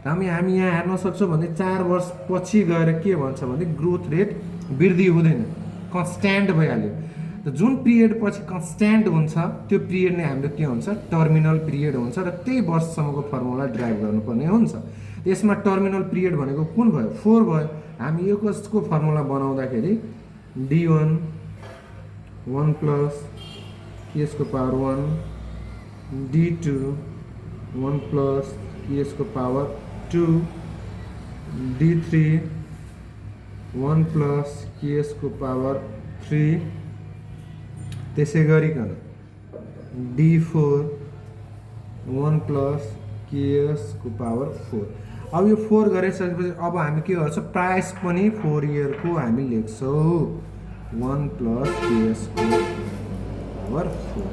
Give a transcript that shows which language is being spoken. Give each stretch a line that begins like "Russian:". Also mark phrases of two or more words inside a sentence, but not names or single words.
Nepali: हामी यहाँ हेर्न सक्छौँ भने 4 वर्ष पछि गएर के भन्छ भने
English: growth rate
Nepali: वृद्धि हुँदैन, कन्स्ट्यान्ट भइहाल्यो। त जुन पिरियड पछि कन्स्ट्यान्ट हुन्छ त्यो पिरियड नै हाम्रो के हुन्छ
English: terminal period
Nepali: हुन्छ र त्यही वर्षसम्मको
English: formula derive
Nepali: गर्नुपर्ने हुन्छ। यसमा
English: terminal period
Nepali: भनेको कुन भयो 4 भयो। हामी यो कसको फर्मुला बनाउँदाखेरि D1 1 प्लस KS को पावर 1 D2 1 प्लस KS को पावर 2 D3 1 प्लस KS को पावर 3 त्यसै गरिकन D4 1 प्लस KS को पावर 4। अब यो 4 गरिसकेपछि अब हामी के गर्छौँ प्राइस पनि 4 इयरको हामी लेख्छौँ 1 प्लस KS को पावर 4।